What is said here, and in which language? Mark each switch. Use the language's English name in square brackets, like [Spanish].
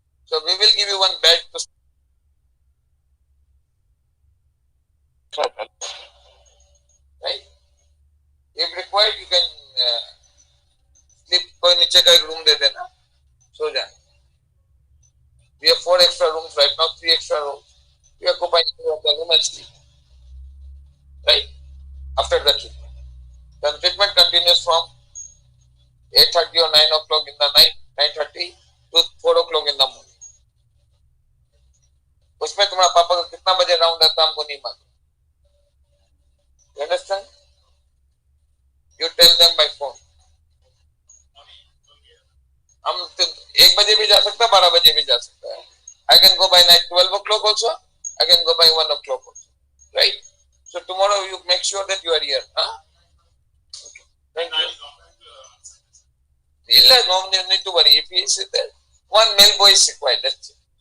[English] So we will give you one bed to right. If required, you can sleep. [Hindi] कोई नीचे का एक room दे देना, सो जाए। [English] We have 4 extra rooms right now, 3 extra rooms. We occupy the room and sleep. Right? After the treatment. Then treatment continues from 8:30 or 9 o'clock in the night, 9:30 to 4 o'clock in the morning. [Hindi] उसमें तुम्हारा पापा का कितना बजे round आता हमको नहीं मालूम। [English] You understand? You tell them by phone. [Hindi] हम 1 बजे भी जा सकता है, 12 बजे भी जा सकता है। [English] I can go by night 12 o'clock also. I can go by 1 o'clock also. Right? So tomorrow you make sure that you are here. Huh? Okay. Thank you. No need to worry. If he is there, one male boy is required. That's it.